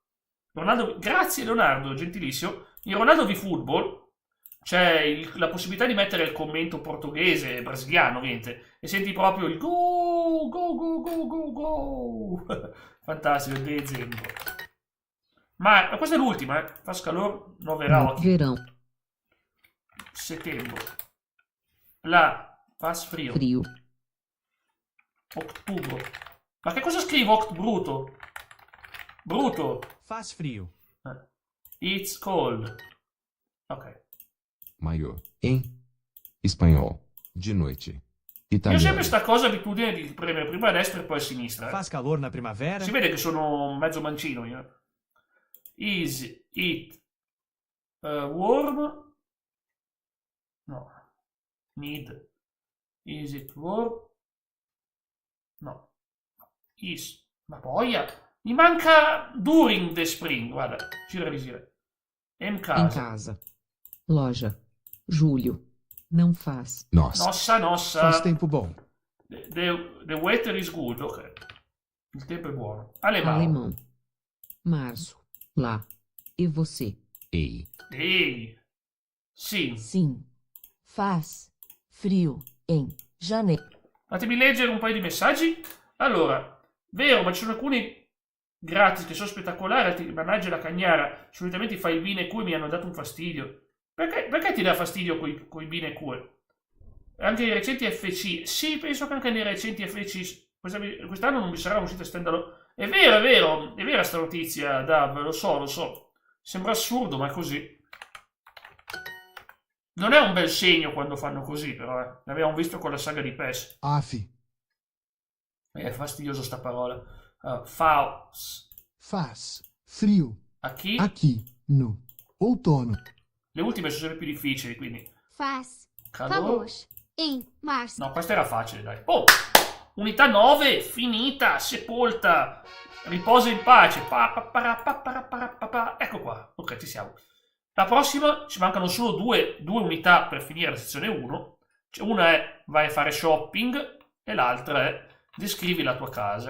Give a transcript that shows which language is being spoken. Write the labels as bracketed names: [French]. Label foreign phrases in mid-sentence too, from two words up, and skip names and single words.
[Italian] Grazie Leonardo, gentilissimo. In Ronaldo v Football c'è la possibilità di mettere il commento portoghese, brasiliano ovviamente, e senti proprio il go! Fantastico, dezembro. Ma questa è l'ultima, [Portuguese] Faz calor 9 gradi. Verão. Settembre. La faz frio. Frio. [Italian] Ottubro. Ma che cosa scrivo bruto? [Portuguese] Faz frio. [English] It's cold. Ok. Maior. Em espanhol. De noite. [Italian] Io ho sempre sta cosa abitudine di premere prima a destra e poi a sinistra. [Portuguese] Faz calor na primavera? [Italian] Si vede che sono mezzo mancino io. [English] Is it warm? No. Need. Is it warm? No. Is. [Italian] Ma boia. Mi manca [English] during the spring. [Italian] Guarda, gira risire. [Portuguese] Em casa. Em casa. Loja. Julho. Não faz. Nossa. Faz tempo bom. [English] The weather is good. [Italian] Ok. Il tempo è buono. [Portuguese] Alemão. Alemão. Março. Lá. E você? Ei. Sim. Sim. Faz frio em janeiro. [Italian] Fatemi leggere un paio di messaggi. Allora, vero, ma ci sono alcuni gratis che sono spettacolari, altri, mannaggia la cagnara, solitamente i file bin e Q mi hanno dato un fastidio. Perché ti dà fastidio coi bin e Q? Anche i recenti FC? Sì, penso che anche nei recenti FC quest'anno non vi sarà un'uscita standalone. È vera sta notizia, Dav, lo so. Sembra assurdo, ma è così. Non è un bel segno quando fanno così, però, L'abbiamo visto con la saga di PES. Afi. È fastidioso sta parola. [Portuguese] Faz frio. Aqui. Aqui no outono. [Italian] Le ultime sono sempre più difficili, quindi. [Portuguese] Faz Calor. calor em março. No, [Italian] questa era facile, dai. Oh! Unità 9, finita, sepolta. Riposa in pace. Ecco qua. Ok, ci siamo. La prossima, ci mancano solo due unità per finire la sezione 1. Una è vai a fare shopping e l'altra è descrivi la tua casa.